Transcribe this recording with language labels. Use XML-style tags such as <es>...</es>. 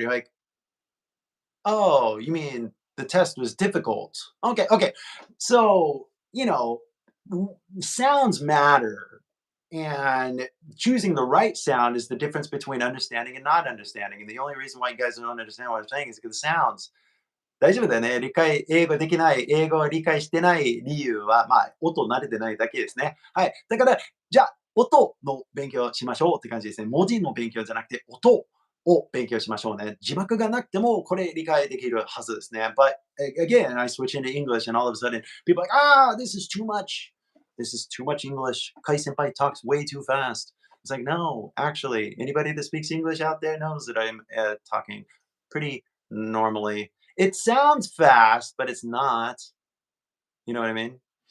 <en>You're like, oh, you mean the test was difficult. Okay, okay. So, sounds matter. And choosing the right sound is the difference between understanding and not understanding. And the only reason why you guys don't understand what I'm saying is because the sounds.</en> <ja>大丈夫だよね。英語できない、英語を理解してない理由は、まあ、音慣れてないだけですね。はい。だから、じゃあ、音の勉強しましょうって感じですね。文字の勉強じゃなくて、音を勉強しましょうね。字幕がなくても、これ理解できるはずですね。</ja> <en>But again, I switch into English and all of a sudden, people are like, this is too much. This is too much English. Kai senpai talks way too fast. It's like, no, actually, anybody that speaks English out there knows that I'm talking pretty normally. It sounds fast, but it's not. You know what I mean?</en>